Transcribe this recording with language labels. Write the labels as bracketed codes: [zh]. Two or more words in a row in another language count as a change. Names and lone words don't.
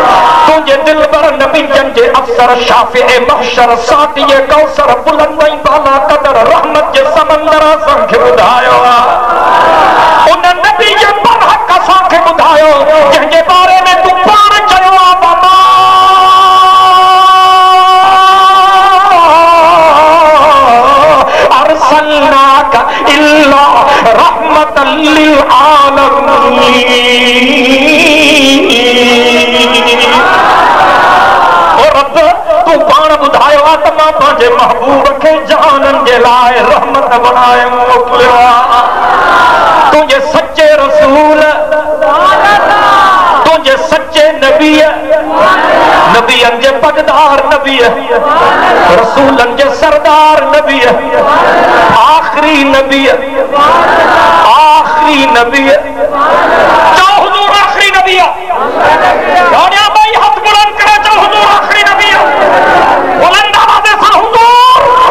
[sd] तुंहिंजे दिलबर नबीजन जे अफ़सर शाफ़िए महशर सातिए कौसर बुलंद ऐं बाला क़दर रहमत जे समंदर असांखे ॿुधायो आहे। उन नबी जे बरहक़ असांखे ॿुधायो जंहिंजे बारे में तूं पाण चयो आहे बाबा [ar] أرسلناك إلا رحمة للعالمين. [sd] तू पाण ॿुधायो आहे त मां पंहिंजे महबूब खे जहाननि जे लाइ रहमत बणाए मोकिलियो आहे। तुंहिंजे सचे रसूल, तुंहिंजे सचे नबीअ, नबीअनि जे पगदार नबीअ, रसूलनि जे सरदार नबीअ, आखिरी नबीअ, आखिरी नबीअ, चओ हुजूर आखिरी नबीअ, दुनिया में हथ बुलंद करे चओ हुजूर आखिरी नबीअ, बुलंद आवाज़ सां हुजूर।